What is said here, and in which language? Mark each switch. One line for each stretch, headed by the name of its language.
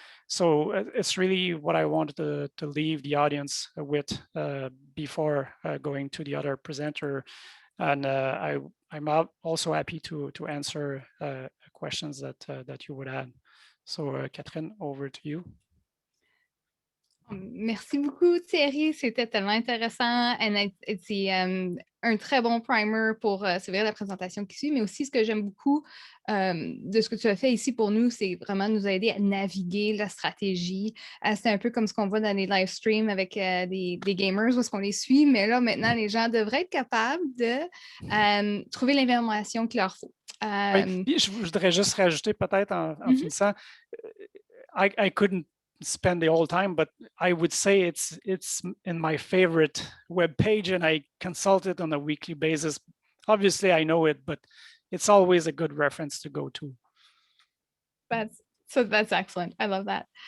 English: So it's really what I wanted to leave the audience with before going to the other presenter. And I'm also happy to answer questions that you would have. So Catherine, over to you.
French: Merci beaucoup Thierry, c'était tellement intéressant. C'est un très bon primer pour s'ouvrir la présentation qui suit, mais aussi ce que j'aime beaucoup de ce que tu as fait ici pour nous, c'est vraiment nous aider à naviguer la stratégie. C'est un peu comme ce qu'on voit dans les live streams avec des gamers où est-ce qu'on les suit, mais là maintenant les gens devraient être capables de trouver l'information qu'il leur faut. Oui, je voudrais juste rajouter peut-être en finissant,
English: I couldn't spend the whole time, but I would say it's in my favorite web page, and I consult it on a weekly basis. Obviously, I know it, but it's always a good reference to go to. That's excellent. I love that.